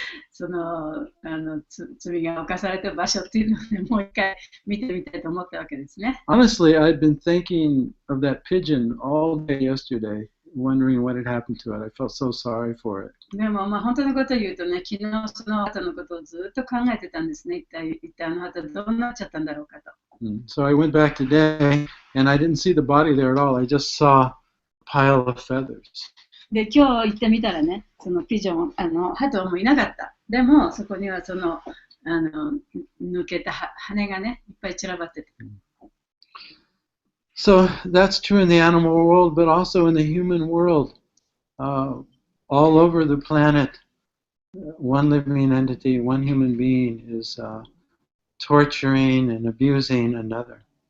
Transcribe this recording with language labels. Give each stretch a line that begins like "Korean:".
Japanese: その罪が犯された場所っていうのを、ね、もう一回見てみたいと思ったわけですね。
English: Honestly, I'd been thinking of that pigeon all day yesterday, wondering what had happened to it. I felt so sorry for it.
Japanese: でも本当のことを言うとね、昨日その鳩のことをずっと考えてたんですね。一体鳩どうなっちゃったんだろうかと。
English: So I went back today, and I didn't see the body there at all. I just saw a pile of feathers.
Japanese: で、今日行ってみたらね、そのピジョン、鳩もいなかった。でも、そこにはその、抜けた羽がね、いっぱい散らばってて。
English: So that's true in the animal world, but also in the human world. All over the planet, one living entity, one human being is torturing and abusing another.